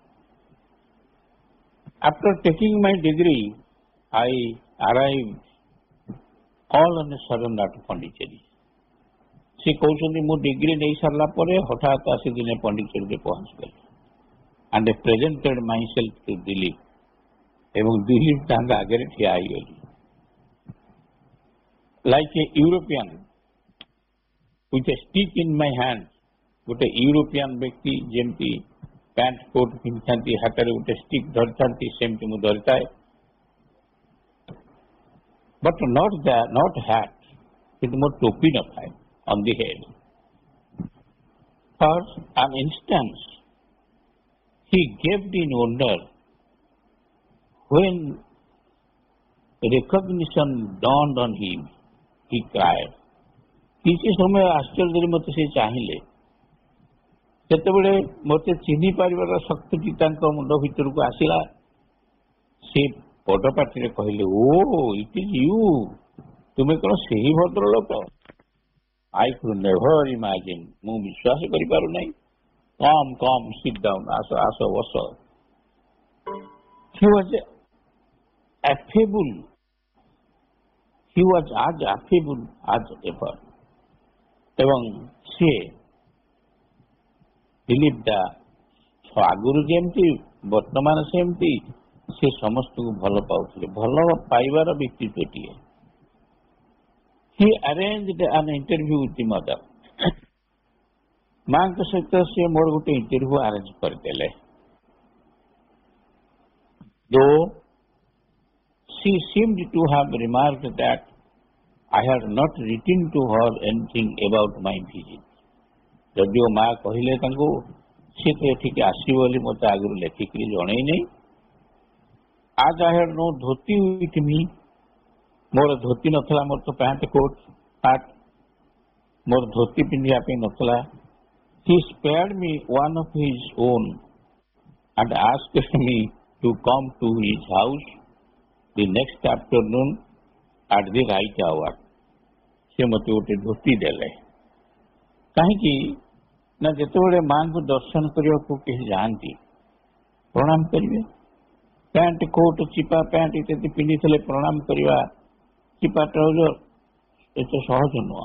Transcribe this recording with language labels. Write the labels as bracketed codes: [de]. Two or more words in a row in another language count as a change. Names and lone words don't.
[en] After taking my degree I arrive all on a sudden at Pondicherry. [or] ସେ କହୁଛନ୍ତି ମୁଁ ଡିଗ୍ରୀ ନେଇ ସାରିଲା ପରେ ହଠାତ୍ ଆସି ଦିନେ ପଣ୍ଡିଚେରୀରେ ପହଞ୍ଚିଗଲି [en] and presented myself to Dilip. [or] ଏବଂ ଦିଲ୍ଲୀପ ତାଙ୍କ ଆଗରେ ଠିଆ ହେଇଗଲି [en] like a European with a stick in my hand। [or] ଗୋଟେ ୟୁରୋପିଆନ୍ ବ୍ୟକ୍ତି ଯେମିତି ପ୍ୟାଣ୍ଟ କୋଟ୍ ପିନ୍ଧିଥାନ୍ତି, ହାତରେ ଗୋଟେ ଷ୍ଟିକ୍ ଧରିଥାନ୍ତି, ସେମିତି ମୁଁ ଧରିଥାଏ। [en] but not hat, [or] କିନ୍ତୁ ମୋର ଟୋପି ନଥାଏ [en] on the head. for an instance he gaped in wonder when recognition dawned on him, he cried। [or] କିଛି ସମୟ ଆଶ୍ଚର୍ଯ୍ୟରେ ମୋତେ ସେ ଚାହିଁଲେ। ଯେତେବେଳେ ମୋତେ ଚିହ୍ନି ପାରିବାର ଶକ୍ତିଟି ତାଙ୍କ ମୁଣ୍ଡ ଭିତରକୁ ଆସିଲା, ସେ ବଡ଼ ପାଟିରେ କହିଲେ, [en] O it is you, [or] ତୁମେ କ'ଣ ସେହି ଭଦ୍ରଲୋକ? [en] I could never imagine, [or] ମୁଁ ବିଶ୍ୱାସ କରିପାରୁନାହିଁ। [en] come sit down, [or] ଆସ ବସ। [en] He was affable, he was as affable as ever। [or] ଏବଂ ସିଏ ଦିଲ୍ଲୀପଟା ଆଗରୁ ଯେମିତି ବର୍ତ୍ତମାନ ସେମିତି ସେ ସମସ୍ତଙ୍କୁ ଭଲ ପାଉଥିଲେ, ଭଲ ପାଇବାର ବ୍ୟକ୍ତିତ୍ୱଟିଏ। [en] He arranged an interview with the mother। [or] ମାଙ୍କ ସହିତ ସେ ମୋର ଗୋଟେ ଇଣ୍ଟରଭ୍ୟୁ ଆରେଞ୍ଜ କରିଦେଲେ। [en] Though she seemed to have remarked that I had not written to her anything about my visit। [or] ଯଦିଓ ମା କହିଲେ ତାଙ୍କୁ ସେ ତ ଏଠିକି ଆସିବ ବୋଲି ମୋତେ ଆଗରୁ ଲେଖିକରି ଜଣେଇ ନାହିଁ। [en] As I had no ଧୋତି with me, [or] ମୋର ଧୋତି ନଥିଲା, ମୋର ତ ପ୍ୟାଣ୍ଟ କୋଟ୍ ସାର୍ଟ, ମୋର ଧୋତି ପିନ୍ଧିବା ପାଇଁ ନଥିଲା। [en] He spared me one of his own and asked me to come to his house the next afternoon at the right hour। [or] ସେ ମୋତେ ଗୋଟେ ଧୋତି ଦେଲେ। କାହିଁକି ନା ଯେତେବେଳେ ମାଙ୍କୁ ଦର୍ଶନ କରିବାକୁ କେହି ଯାଆନ୍ତି ପ୍ରଣାମ କରିବେ। ପ୍ୟାଣ୍ଟ କୋଟ୍, ଚିପା ପ୍ୟାଣ୍ଟ ଇତ୍ୟାଦି ପିନ୍ଧିଥିଲେ ପ୍ରଣାମ କରିବା, ଚିପା ଟ୍ରାଉଜର ଏତେ ସହଜ ନୁହଁ।